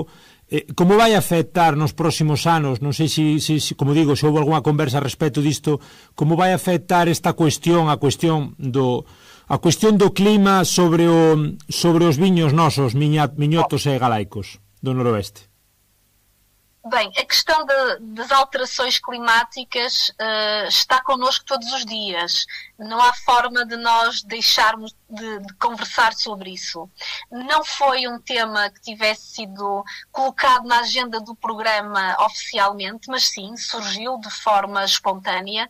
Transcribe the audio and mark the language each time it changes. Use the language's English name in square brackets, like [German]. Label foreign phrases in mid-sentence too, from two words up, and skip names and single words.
[Galician] Como vai afectar nos próximos anos? Non sei se como digo, se houve algunha conversa a respecto disto, como vai afectar esta cuestión, a cuestión do clima sobre os viños nosos, miñotos e galaicos do noroeste? [Portuguese] Bem, a questão das alterações climáticas está connosco todos os dias. Não há forma de nós deixarmos de conversar sobre isso. Não foi um tema que tivesse sido colocado na agenda do programa oficialmente, mas sim, surgiu de forma espontânea.